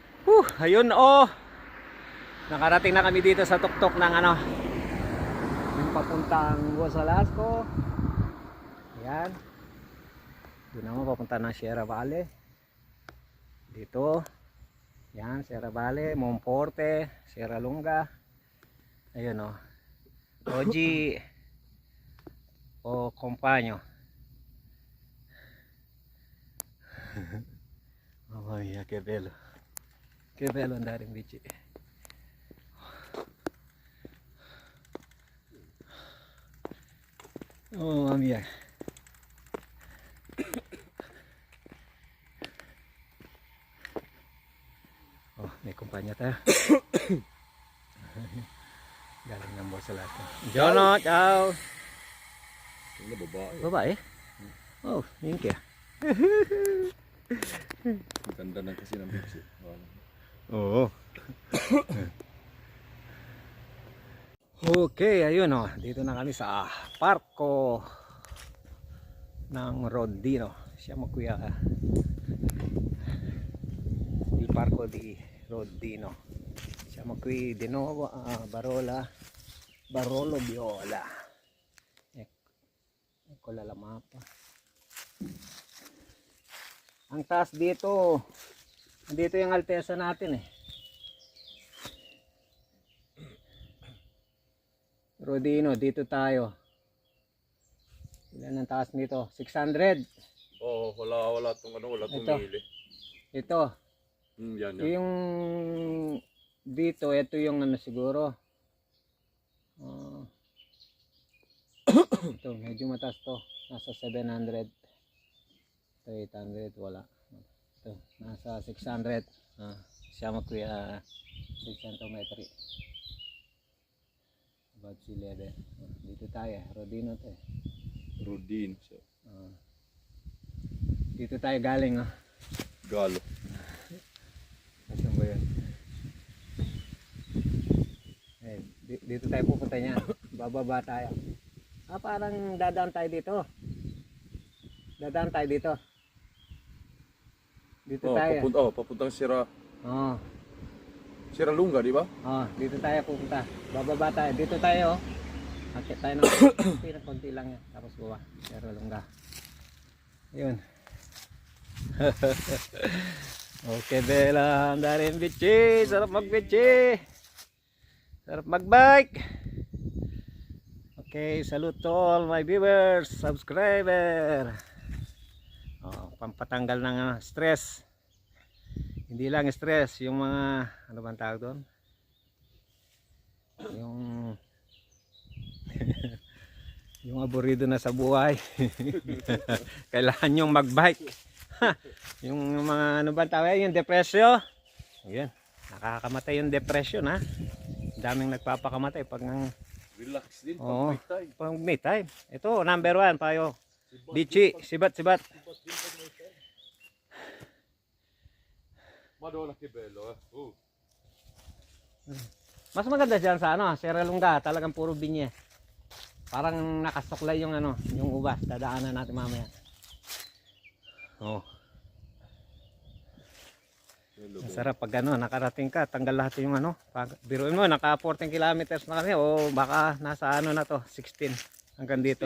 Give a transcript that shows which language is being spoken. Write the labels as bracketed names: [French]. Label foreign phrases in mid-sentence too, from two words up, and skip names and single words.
[Filipino] Ayun oh. Nakarating na kami dito sa tuktok ng ano, yung papuntang Gosalasco. Ayan. Doon naman papunta ng Sierra Valley. Dito. Ayan, Sierra Valley, Monforte, Sierra Lunga. Ayun oh. Oji o Kompanyo. [Italian] Mamma mia, che bello. Che bello andare in bici. Oh mamma mia. [Filipino] Oh, may kumpanya tayo. Galing ng Bosalasco. [Italian] Jono, ciao. [Filipino] Ini babae. Babae? [English] Oh, thank you. [Filipino] Ganda na kasi ng bitsi. Oo. Okay, ayun oh. Dito na kami sa parko ng Rodino. [Italian] Siamo qui a il parco di Rodino. Siamo qui di nuovo a Barolo Viola. Ecco la mappa. [Filipino] Ang taas dito, dito yung altesa natin eh. Rodino, dito tayo. Ilan ang taas nito? 600. Oh, wala tong ano, wala tong Ito. mili. Ito. Yan. Yung dito, ito yung ano siguro. Ito, medyo mataas to. Nasa 700. Ito 800, wala. Ito, nasa 600. [Italian] Siamo qui a 600 metri. [English] About sea level. [Filipino] Dito tayo, Rodino to eh. Rodin. Dito tayo galing Galo. Saan ba yun? Eh, dito tayo pupunta niya. Bababa tayo. Parang dadaan tayo dito. Dadaan tayo dito. Dito tayo. Papuntang Sierra Oo. Lunga, di ba? Dito tayo pupunta. Bababa tayo. Dito tayo. Akit tayo ng konti lang yan. Tapos buwa. Pero lungga. Yun. [Italian] Okay, bella. Andare in bici. [Filipino] Sarap mag-bici. Sarap mag-bike. [English] Okay, salute to all my viewers, subscriber. [Filipino] Pampatanggal ng stress. Hindi lang stress, yung mga ano bang tawag doon? Yung yung aburido na sa buhay. Kailangan yung mag-bike. Yung mga ano bang tawag, yung depresyon. Ayun, nakakamatay yung depression ha. Daming nagpapakamatay pag Relax din pag may time. Pag may time. Ito, number 1 payo. Bici, sibat. [Italian] Madonna che bello [Filipino] Mas maganda diyan sa Sierra Lunga, talagang puro binye. Parang nakasuklay yung yung ubas. Dadaanan natin mamaya. Masarap pag nakarating ka, tanggal lahat yung biruin mo, naka 14 kilometers na kami o baka nasa na to, 16 hanggang dito.